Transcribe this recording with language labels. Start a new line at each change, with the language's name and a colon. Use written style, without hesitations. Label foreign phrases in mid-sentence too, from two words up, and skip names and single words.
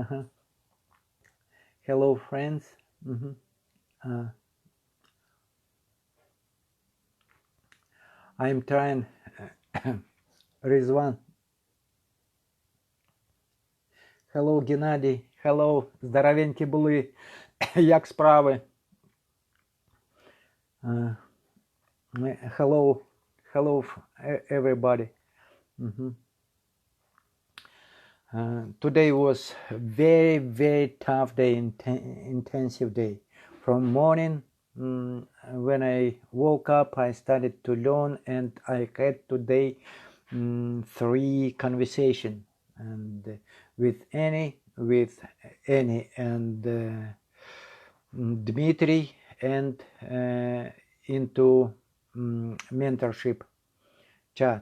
English: Hello friends. I'm trying Rizwan. Hello Genadiy. Hello,
Ukrainian: здоровенькі були. Як справи?
English: Hello everybody. Today was very tough day, intensive day. From morning, when I woke up, I started to learn, and I had today 3 conversation, and with Annie, and Dmitry, and into mentorship chat.